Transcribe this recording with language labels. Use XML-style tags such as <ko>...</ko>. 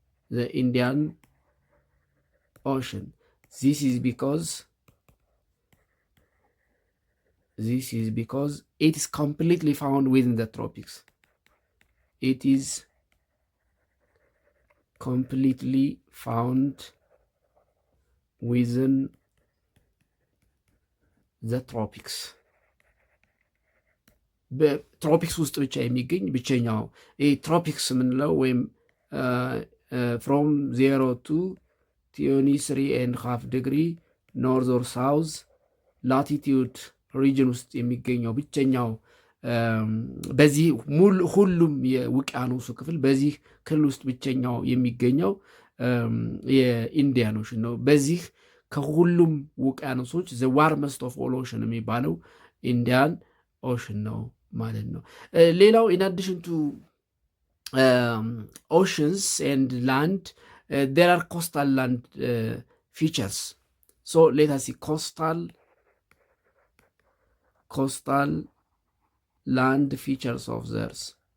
<en>The Indian Ocean. This is because it is completely found within the tropics. It is completely found within the tropics.</en> <am>በትሮፒክስ ውስጥ ብቻ የሚገኝ ብቸኛው ትሮፒክስ የምንለው ወይም</am> <en>from 0 to 23.5 degree ኖርዝ ኦር ሳውዝ ላቲቲዩድ ሪጅን</en> <am>ውስጥ የሚገኘው ብቸኛው በዚህ ሁሉም የውቅያኖሱ ክፍል በዚህ ክልል ውስጥ ብቸኛው የሚገኘው የኢንዲያን ኦሽን ነው። በዚህ ከሁሉም ውቅያኖሶች</am> <en>ዘ ዋርመስት ኦፍ ኦል ኦሽን</en> <am>የሚባለው ኢንዲያን ኦሽን ነው ማለት ነው። ሌላው</am> <en>ኢን አዲሽን ቱ oceans and land, there are coastal land features. So let us see coastal land features of the earth.</en>